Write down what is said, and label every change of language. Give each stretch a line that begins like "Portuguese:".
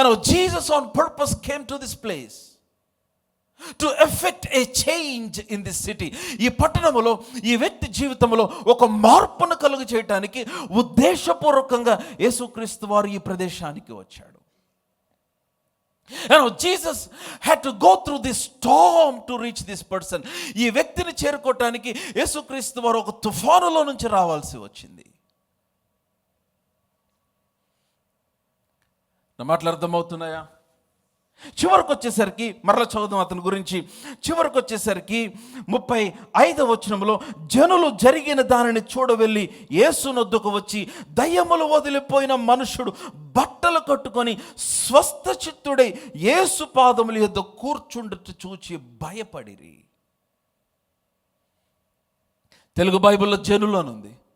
English: Jesus on purpose came to this place to effect a change in this city.
Telugu: ఈ పట్టణంలో ఈ వ్యక్తి జీవితంలో ఒక మార్పును కలుగు చేయడానికి ఉద్దేశపూర్వకంగా యేసుక్రీస్తు వారు ఈ ప్రదేశానికి వచ్చాడు.
English: Jesus had to go through this storm to reach this person.
Telugu: ఈ వ్యక్తిని చేరుకోవటానికి యేసుక్రీస్తు వారు ఒక తుఫానులో నుంచి రావాల్సి వచ్చింది. నా మాటలు అర్థమవుతున్నాయా? చివరికి వచ్చేసరికి మరలా చదువుదాం అతని గురించి. చివరికి వచ్చేసరికి 35వ వచనంలో, జనులు జరిగిన దానిని చూడవెళ్ళి యేసునొద్దకు వచ్చి దయ్యములు వదిలిపోయిన మనుషుడు బట్టలు కట్టుకొని స్వస్థ చిత్తుడై యేసు పాదముల యొద్ద కూర్చుండుట చూచి భయపడిరి. తెలుగు బైబిల్లో జనులు అనుంది.